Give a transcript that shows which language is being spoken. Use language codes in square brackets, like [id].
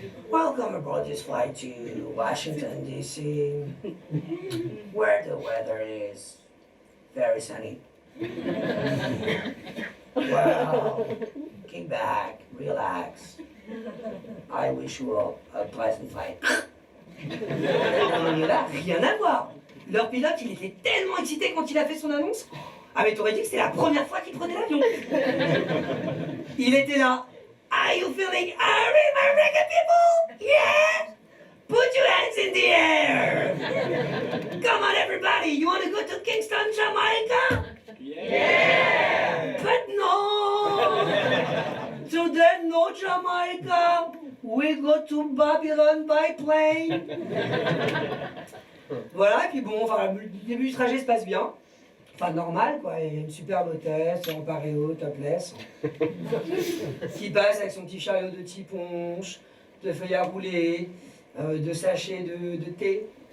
[en] Welcome aboard this flight to Washington, D.C., where the weather is very sunny. Well, kick back, relax. I wish you all a pleasant flight. [fr] Non, là, rien à voir. Leur pilote, il était tellement excité quand il a fait son annonce. Ah mais t'aurais dit que c'était la première fois qu'il prenait l'avion. Il était là. [en] Are you feeling hungry, my reggae people? Yeah? Put your hands in the air. Come on, everybody. You want to go to Kingston, Jamaica? Yeah. But no. Today, no Jamaica. We go to Babylon by plane. [fr] Voilà, et puis bon, enfin, le début du trajet se passe bien. Enfin, normal, quoi. Il y a une superbe hôtesse, en paréo, topless, qui passe avec son petit chariot de tiponche, de feuilles à rouler, de sachets de thé.